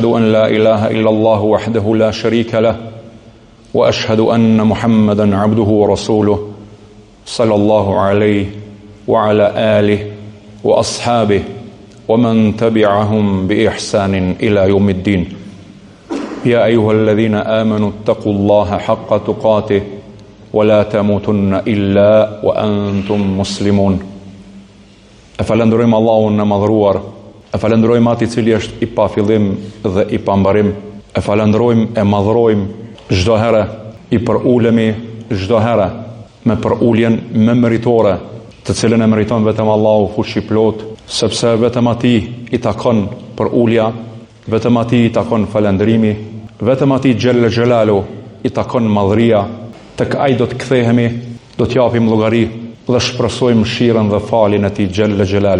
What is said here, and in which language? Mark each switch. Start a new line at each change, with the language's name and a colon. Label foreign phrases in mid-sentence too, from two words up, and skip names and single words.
Arabic: أن لا إله إلا الله وحده لا شريك له وأشهد أن محمدا عبده ورسوله صلى الله عليه وعلى آله وأصحابه ومن تبعهم بإحسان إلى يوم الدين يا أيها الذين آمنوا اتقوا الله حق تقاته ولا تموتن إلا وأنتم مسلمون.
Albanian: E falenderojmë Allahun në madhruar, e falenderojmë ati cili është i pa fillim dhe i pa mbarim, e falenderojmë, e madhrojmë çdo herë, i përulemi çdo herë me përuljen më meritore, të cilën e meriton vetëm Allahu fuqi plot, sepse vetëm atij i takon përulja, vetëm atij i takon falënderimi, vetëm atij
Arabic: جل جلاله
Albanian: i takon madhria, tek ai do të kthehemi, do të japim llogari dhe shpresojmë mëshirën dhe faljen e tij
Arabic: جل جلاله.